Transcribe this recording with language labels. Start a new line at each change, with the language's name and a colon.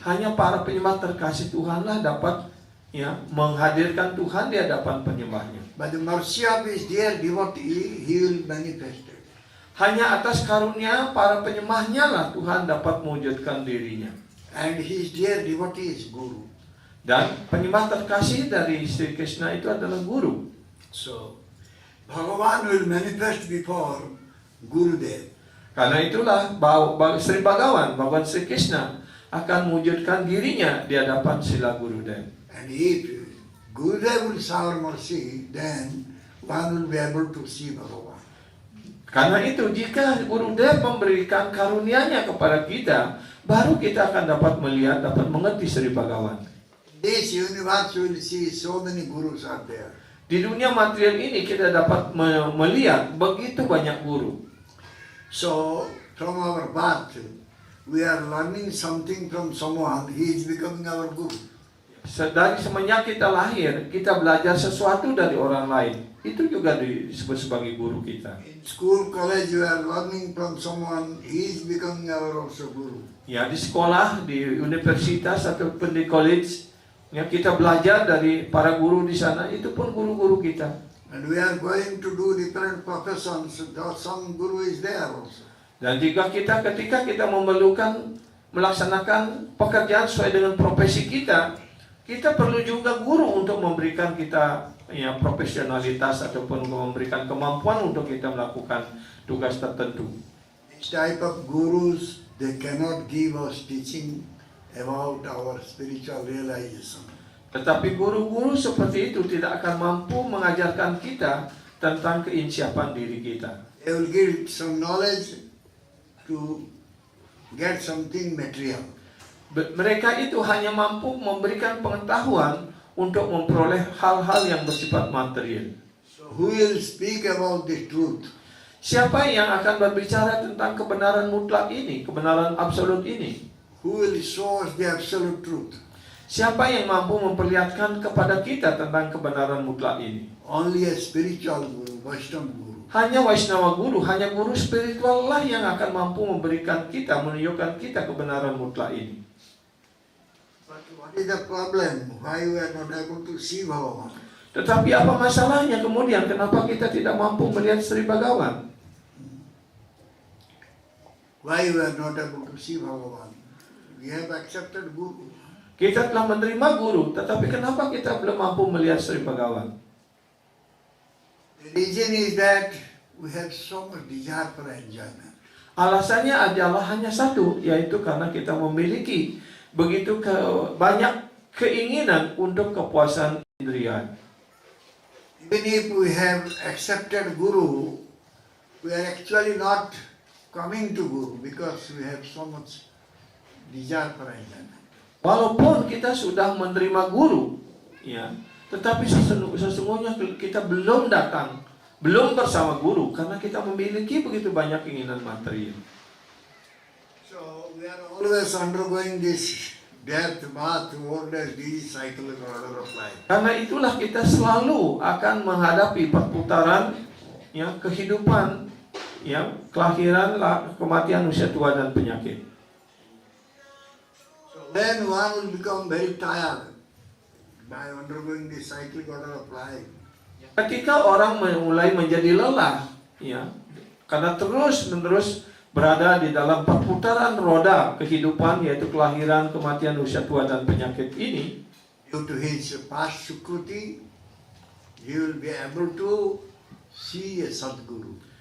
Indonesian: hanya para penyembah terkasih Tuhanlah dapat menghadirkan Tuhan di hadapan penyembahnya.
English: By the mercy of his dear devotee, he will manifest it.
Indonesian: Hanya atas karunia para penyembahnya lah Tuhan dapat mewujudkan dirinya.
English: And his dear devotee is Guru.
Indonesian: Dan penyembah terkasih dari Sri Krishna itu adalah guru.
English: So, Bhagavan will manifest before Gurudev.
Indonesian: Karena itulah Sri Bhagawan, Bhagawan Sri Krishna akan mewujudkan dirinya di hadapan sila Gurudev.
English: And if Gurudev will shower mercy, then one will be able to see Bhagavan.
Indonesian: Karena itu jika Gurudev memberikan karunia-Nya kepada kita, baru kita akan dapat melihat, dapat mengerti Sri Bhagawan.
English: This universe will see so many gurus are there.
Indonesian: Di dunia material ini kita dapat melihat begitu banyak guru.
English: So from our birth, we are learning something from someone. He is becoming our guru.
Indonesian: Dari semenjak kita lahir, kita belajar sesuatu dari orang lain. Itu juga disebut sebagai guru kita.
English: In school, college, we are learning from someone. He is becoming our also guru.
Indonesian: Ya, di sekolah, di universitas ataupun di college, ya kita belajar dari para guru di sana. Itu pun guru-guru kita.
English: And we are going to do different professions. Some guru is there also.
Indonesian: Dan jika ketika kita melaksanakan pekerjaan sesuai dengan profesi kita perlu juga guru untuk memberikan kita ya profesionalitas ataupun memberikan kemampuan untuk kita melakukan tugas tertentu.
English: This type of gurus, they cannot give us teaching about our spiritual realization.
Indonesian: Tetapi guru-guru seperti itu tidak akan mampu mengajarkan kita tentang keinsiapan diri kita.
English: They will give some knowledge to get something material.
Indonesian: Mereka itu hanya mampu memberikan pengetahuan untuk memperoleh hal-hal yang bersifat material.
English: So who will speak about the truth?
Indonesian: Siapa yang akan berbicara tentang kebenaran mutlak ini, kebenaran absolut ini?
English: Who will show us the absolute truth?
Indonesian: Siapa yang mampu memperlihatkan kepada kita tentang kebenaran mutlak ini?
English: Only a spiritual guru, Vaishnava guru.
Indonesian: Hanya Vaishnava guru, hanya guru spiritual lah yang akan mampu memberikan kita, menunjukkan kita kebenaran mutlak ini.
English: But what is the problem? Why we are not able to see Bhagavan?
Indonesian: Tetapi apa masalahnya kemudian? Kenapa kita tidak mampu melihat Sri Bhagawan?
English: Why we are not able to see Bhagavan? We have accepted guru.
Indonesian: Kita telah menerima guru, tetapi kenapa kita belum mampu melihat Sri Bhagawan?
English: The reason is that we have so much desire for enjoyment.
Indonesian: Alasannya adalah hanya satu, yaitu karena kita memiliki begitu banyak keinginan untuk kepuasan indria.
English: Even if we have accepted guru, we are actually not coming to guru because we have so much desire for enjoyment.
Indonesian: Walaupun kita sudah menerima guru, ya, tetapi sesungguhnya kita belum datang, belum bersama guru karena kita memiliki begitu banyak keinginan material.
English: So we are always undergoing this death, birth, old age, disease, cycle and order of life.
Indonesian: Karena itulah kita selalu akan menghadapi perputaran, ya, kehidupan, ya, kelahiran, kematian, usia tua dan penyakit.
English: Then one will become very tired by undergoing this cyclic order of life.
Indonesian: Ketika orang mulai menjadi lelah, ya, karena terus-menerus berada di dalam perputaran roda kehidupan, yaitu kelahiran, kematian, usia tua dan penyakit ini,
English: Due to his past sukruti, he will be able to see a Sadguru.